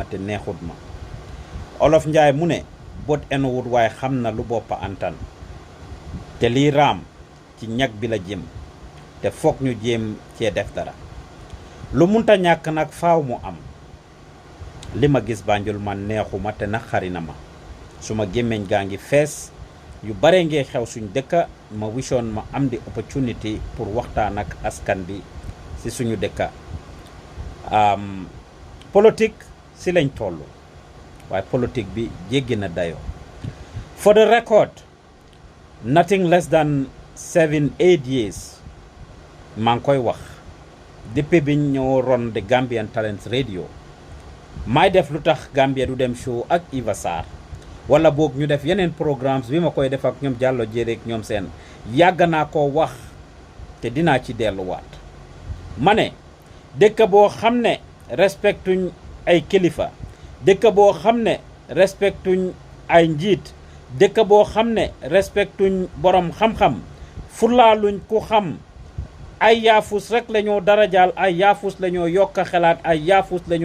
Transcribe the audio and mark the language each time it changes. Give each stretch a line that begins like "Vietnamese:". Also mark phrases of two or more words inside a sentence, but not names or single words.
Wolof: te neexut ma Olof Njaay mu ne bot enuwut waaye xam na lu boppa antan te lii raam ci ñag bi la jëm te foog ñu jéem cee def dara lu munta ñàkk nag faaw mu am li ma gis Banjul man neexuma te naxari na ma suma gémmiñ gaa ngi fees yu bare ngee xew suñ dëkka ma wisoon ma am di opportunity pour waxtaan ak askan bi ci suñu dëkka politique ci lañ toll waaye politique bi jéggi na dayo
English: for the record nothing less than 7-8 years
Wolof: maa ngi koy wax depuis biñ ñoo ron de Gambian Talents Radio may def lu tax Gambia du dem show ak Eva Sarr wala boog ñu def yeneen programmes bi ma koy def ak ñoom Diallo Jéréek ñoom seen yàgg naa ko wax te dinaa ci delluwaat ma ne dëkk boo xam ne respectuñ ay kilifa dëkk boo xam ne respectuñ ay njiit dëkk boo xam ne respectuñ borom xam-xam fulaaluñ ku xam ay yaafus rek la ñoo darajaal ay yaafus la ñoo yokk xelaat ay yaafus la